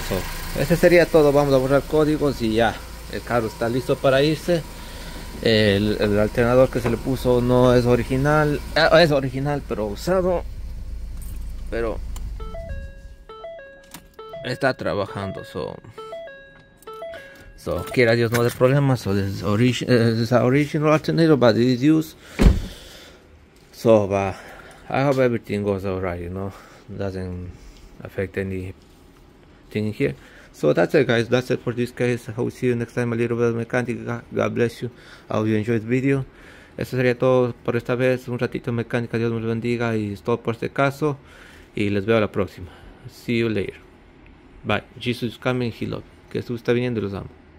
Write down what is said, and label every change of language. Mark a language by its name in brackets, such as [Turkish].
[Spanish] So ese sería todo. Vamos a borrar códigos y ya el carro está listo para irse. El alternador que se le puso no es original, es original pero usado, pero está trabajando. So So, quiera Dios no de problemas. [English] So this is our original alternator, but it is used. So, I hope everything goes alright, you know, doesn't affect anything here. So that's it, guys. That's it for this case. I will see you next time. A little bit of mechanic. God bless you. I hope you enjoyed this video. [Spanish] Eso sería todo por esta vez. Un ratito de mecánica. Dios me lo bendiga. Y es todo por este caso. Y les veo a la próxima. [English] See you later. Bye. Jesus is coming. He loves. [Spanish] Que Jesús está viniendo y los amo.